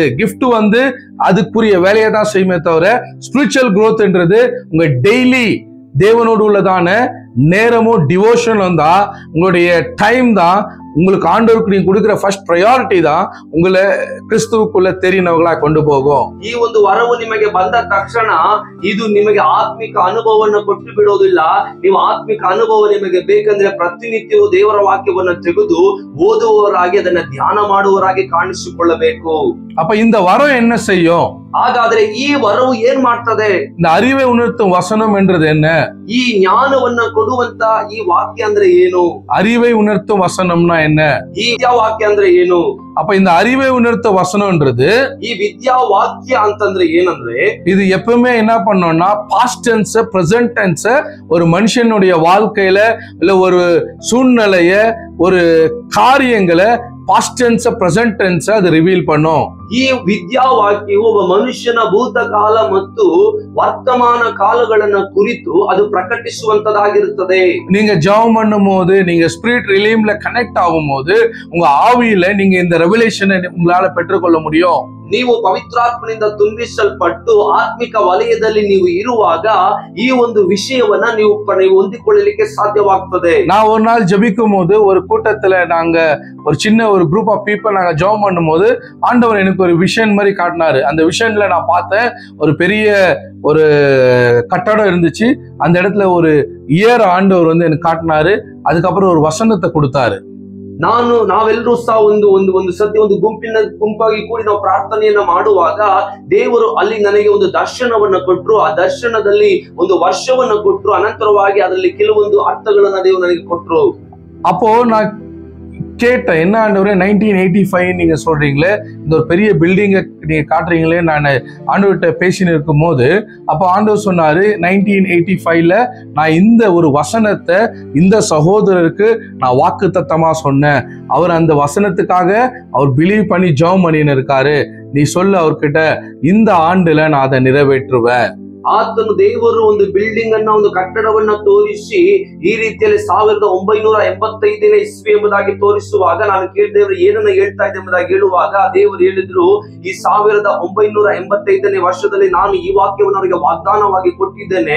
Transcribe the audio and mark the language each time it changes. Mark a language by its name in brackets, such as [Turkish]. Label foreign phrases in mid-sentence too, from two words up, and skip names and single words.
[Tamil] கிஃப்ட் வந்து அதுக்குரிய வேலையை தான் செய்யுமே தவிர, [English] spiritual growth [Tamil] ன்றது உங்க டெய்லி தேவனோடு உள்ளதான நேரமும் டிவோஷனும் தான், உங்களுடைய டைம் தான், உங்களுக்கு ஆண்டவருக்கு நீங்க கொடுக்கிற [English] first priority [Tamil] தான் உங்களை கிறிஸ்துவுக்குள்ள தெரிந்தவர்களா கொண்டு போகும். [Kannada] ಈ ಒಂದು ವರವು ನಿಮಗೆ ಬಂದ ತಕ್ಷಣ ಇದು ನಿಮಗೆ ಆತ್ಮಿಕ ಅನುಭವವನ್ನು ಕೊಟ್ಟು ಬಿಡೋದಿಲ್ಲ. ನೀವು ಆತ್ಮಿಕ ಅನುಭವ ನಿಮಗೆ ಬೇಕಂದ್ರೆ ಪ್ರತಿನಿತ್ಯವೂ ದೇವರ ವಾಕ್ಯವನ್ನು ತೆಗೆದು ಓದುವವರಾಗಿ ಅದನ್ನ ಧ್ಯಾನ ಮಾಡುವವರಾಗಿ ಕಾಣಿಸಿಕೊಳ್ಳಬೇಕು. [Tamil] அப்ப இந்த வரம் என்ன செய்யும்? [Kannada] ಹಾಗಾದ್ರೆ ಈ ವರವು ಏನ್ ಮಾಡ್ತದೆ? [Tamil] இந்த அறிவை உணர்த்தும் வசனம் என்றது என்ன? [Kannada] ಈ ಜ್ಞಾನವನ್ನ ಕೊಡುವಂತ ಈ ವಾಕ್ಯ ಅಂದ್ರೆ ಏನು? [Tamil] அறிவை உணர்த்தும் வசனம்னா என்ன? [Kannada] ಈ ವಿದ್ಯಾ ವಾಕ್ಯ ಅಂದ್ರೆ ಏನು? [Tamil] அப்ப இந்த அறிவை உணர்த்த வசனம்ன்றது, [Kannada] ಈ ವಿದ್ಯಾ ವಾಕ್ಯ ಅಂತಂದ್ರೆ ಏನಂದ್ರೆ, [Tamil] இது எப்பவுமே என்ன பண்ணோம்னா [English] past tense, present tense [Tamil] ஒரு மனுஷனுடைய வாழ்க்கையில இல்ல ஒரு சூழ்நிலைய, ஒரு காரியங்களை [English] past tense, present tense [Tamil] அது ரிவீல் பண்ணும். [Kannada] ಈ ವಿದ್ಯಾ ವಾಕ್ಯವು ಒಬ್ಬ ಮನುಷ್ಯನ ಭೂತಕಾಲ ಮತ್ತು ವರ್ತಮಾನ ಕಾಲಗಳನ್ನ ಕುರಿತು ಅದು ಪ್ರಕಟಿಸುವಂತದಾಗಿರುತ್ತದೆ. [Tamil] நீங்க ஜெபம் பண்ணும் போது, நீங்க [English] spirit realm [Tamil] கனெக்ட் ஆகும் போது, உங்க ஆவியில நீங்க இந்த ரெவலேஷனை உங்களால பெற்றுக்கொள்ள முடியும். [Kannada] ನೀವು ಪವಿತ್ರಾತ್ಮನಿಂದ ತುಂಬಿಸಲ್ಪಟ್ಟು ಆತ್ಮಿಕ ವಲಯದಲ್ಲಿ ನೀವು ಇರುವಾಗ ಈ ಒಂದು ವಿಷಯವನ್ನ ನೀವು ಹೊಂದಿಕೊಳ್ಳಲಿಕ್ಕೆ ಸಾಧ್ಯವಾಗ್ತದೆ. [Tamil] நான் ஒரு நாள் ஜெபிக்கும் போது ஒரு கூட்டத்துல நாங்க ஒரு சின்ன ஒரு [English] group of people [Tamil] நாங்க ஜெபம் பண்ணும் போது ஆண்டவர் எனக்கு ஒரு விஷன் மாதிரி காட்டினாரு. அந்த விஷன்ல நான் பார்த்தேன், ஒரு பெரிய ஒரு கட்டடம் இருந்துச்சு. அந்த இடத்துல ஒரு ஆண்டவர் வந்து எனக்கு காட்டினாரு. அதுக்கப்புறம் ஒரு வசனத்தை கொடுத்தாரு. [Kannada] ನಾವೆಲ್ಲರೂ ಸಹ ಒಂದು ಸತಿ ಒಂದು ಗುಂಪಾಗಿ ಕೂಡಿ ನಾವು ಪ್ರಾರ್ಥನೆಯನ್ನ ಮಾಡುವಾಗ ದೇವರು ಅಲ್ಲಿ ನನಗೆ ಒಂದು ದರ್ಶನವನ್ನ ಕೊಟ್ಟರು. ಆ ದರ್ಶನದಲ್ಲಿ ಒಂದು ವರ್ಷವನ್ನ ಕೊಟ್ಟರು. ಅನಂತರವಾಗಿ ಅದರಲ್ಲಿ ಕೆಲವೊಂದು ಅರ್ಥಗಳನ್ನ ದೇವರು ನನಗೆ ಕೊಟ್ಟರು. [Tamil] அப்போ நான் கேட்டேன், என்ன ஆண்டவரே 1985 நீங்க சொல்றீங்களே, இந்த ஒரு பெரிய பில்டிங்கை நீங்க காட்டுறீங்களே, நான் ஆண்டவர்கிட்ட பேசின்னு இருக்கும் போது அப்போ ஆண்டவர் சொன்னாரு, 1985ல நான் இந்த ஒரு வசனத்தை இந்த சகோதரருக்கு நான் வாக்குத்தத்தமா சொன்னேன். அவர் அந்த வசனத்துக்காக அவர் பிலீவ் பண்ணி ஜெபம் பண்ணின்னு இருக்காரு. நீ சொல்லு அவர்கிட்ட, இந்த ஆண்டுல நான் அதை நிறைவேற்றுவேன். [Kannada] ಆತನು ದೇವರು ಒಂದು ಬಿಲ್ಡಿಂಗ್ ಅನ್ನ, ಒಂದು ಕಟ್ಟಡವನ್ನ ತೋರಿಸಿ ಈ ರೀತಿಯಲ್ಲಿ 1985ನೇ ಇಸ್ವಿ ಎಂಬುದಾಗಿ ತೋರಿಸುವಾಗ ನಾನು ಕೇಳಿದವರು ಏನನ್ನ ಹೇಳ್ತಾ ಇದೆ ಎಂಬುದಾಗಿ ಹೇಳುವಾಗ ದೇವರು ಹೇಳಿದ್ರು, ಈ 1985ನೇ ವರ್ಷದಲ್ಲಿ ನಾನು ಈ ವಾಕ್ಯವನ್ನು ಅವರಿಗೆ ವಾಗ್ದಾನವಾಗಿ ಕೊಟ್ಟಿದ್ದೇನೆ.